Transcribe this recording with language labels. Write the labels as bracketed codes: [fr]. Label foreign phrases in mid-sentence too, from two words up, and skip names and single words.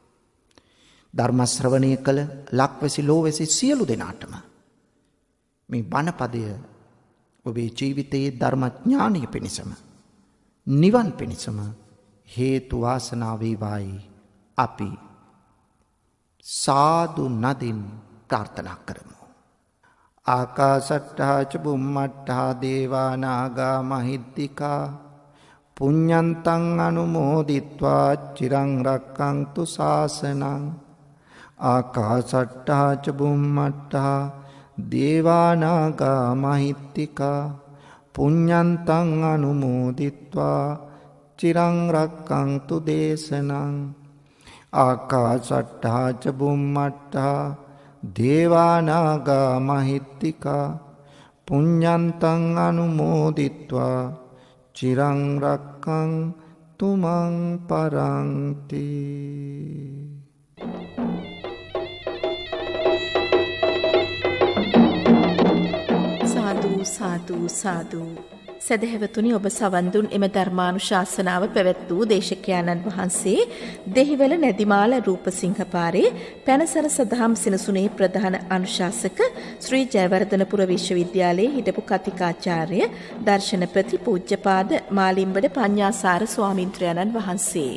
[si] ධර්ම ශ්‍රවණය කළ ලක්වැසි ලෝවැසි සියලු දෙනාටම මේ බණපදය ඔබේ ජීවිතයේ ධර්මඥානය පිණිසම නිවන් පිණිසම හේතු වාසනා වේවායි අපි සාදු නදින් ප්‍රාර්ථනා කරමු. [pi] ආකාසට්ටා ච බුම්මට්ටා දේවා නාග මහිද්దికා පුඤ්ඤන්තං අනුමෝදිත්වා චිරං රක්ඛන්තු ශාසනං ආකාසට්ටා ච බුම්මට්ටා දේවා නාග මහිද්దికා පුඤ්ඤන්තං අනුමෝදිත්වා චිරං රක්ඛන්තු දේශනං ආකාසට්ටා ච බුම්මට්ටා දේවා නාග මහිද්దికා පුඤ්ඤන්තං අනුමෝදිත්වා චිරං රක්ඛන්තු මං පරන්ති. සාදු සාදු සාදු. [si] සදහැවතුනි, ඔබ සවන් දුන් එම ධර්මානුශාසනාව පැවැත් වූ දේශකයාණන් වහන්සේ දෙහිවල නැදිමාල රූපසිංහ පාරේ පැනසර සදහම් සිනසුනේ ප්‍රධාන අනුශාසක ශ්‍රී ජයවර්ධනපුර විශ්වවිද්‍යාලයේ හිටපු කතිකාචාර්ය දර්ශනපති පූජ්‍යපාද මාලිම්බඩ පඤ්ඤාසාර ස්වාමීන්ද්‍රයන්න් වහන්සේ.